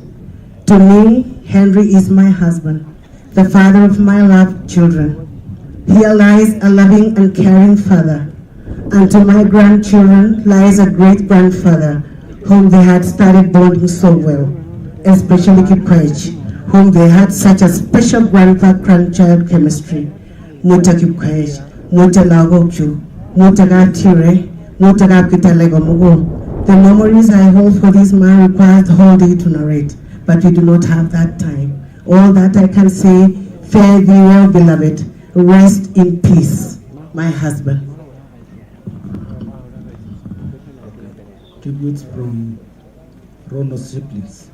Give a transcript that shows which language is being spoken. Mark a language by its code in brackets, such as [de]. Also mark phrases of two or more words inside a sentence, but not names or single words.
[en] To me, Henrry is my husband, the father of my loved children. He lies a loving and caring father, and to my grandchildren lies a great grandfather whom they had started bonding so well, especially Kipkwech, whom they had such a special grandchild chemistry. Muta Kipkwech, Muta Lagochu, Muta Gatire, Muta Gapkitalego Mugo. The memories I hold for this man requires the whole day to narrate, but we do not have that time. All that I can say, fare thee well, beloved. Rest in peace, my husband. Tributes from Rono's siblings.